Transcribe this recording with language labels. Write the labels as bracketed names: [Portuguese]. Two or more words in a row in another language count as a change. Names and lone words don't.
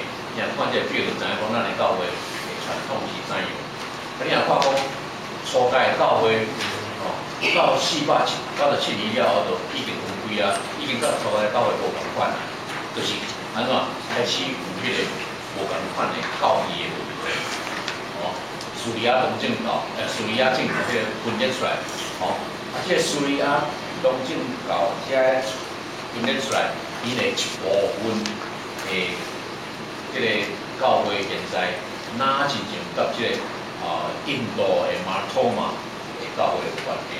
[Min Nan Chinese] 你若看这个表，就知影讲咱的教会的传统是怎样。你若看讲初代的教会，哦，到497年了后，就已经分开啊，已经甲初代的教会无共款啦，就是安怎开始有迄个无共款的教义的问题，哦。叙利亚东正教，叙利亚正教迄个分裂出来，哦，这个叙利亚东正教遮分裂出来，伊的一部分诶，这个教会现在哪真正甲这个印度的马托马的教会有关系？